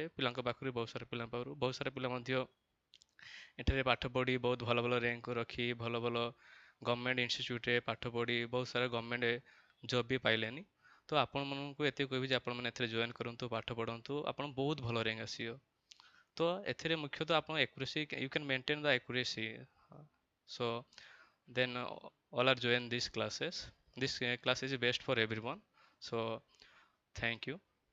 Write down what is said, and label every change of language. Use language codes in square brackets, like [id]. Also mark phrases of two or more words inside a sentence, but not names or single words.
[or] ପିଲାଙ୍କ ପାଖରୁ ବହୁତ ସାରା ପିଲାଙ୍କ ପାଖରୁ ବହୁତ ସାରା ପିଲା ମଧ୍ୟ ଏଠାରେ ପାଠ ପଢ଼ି ବହୁତ ଭଲ ଭଲ ର୍ୟାଙ୍କ ରଖି ଭଲ ଭଲ [en] government institute [or] ପାଠ ପଢ଼ି ବହୁତ ସାରା [en] government job [or] ବି ପାଇଲେନି। ତ ଆପଣମାନଙ୍କୁ ଏତିକି କହିବି ଯେ ଆପଣମାନେ ଏଥିରେ ଜଏନ୍ କରନ୍ତୁ, ପାଠ ପଢ଼ନ୍ତୁ, ଆପଣ ବହୁତ ଭଲ ର୍ୟାଙ୍କ ଆସିବ। ତ ଏଥିରେ ମୁଖ୍ୟତଃ ଆପଣ [en] accuracy you can maintain the accuracy. ସୋ then all are join these classes. This class is best for everyone. So thank you.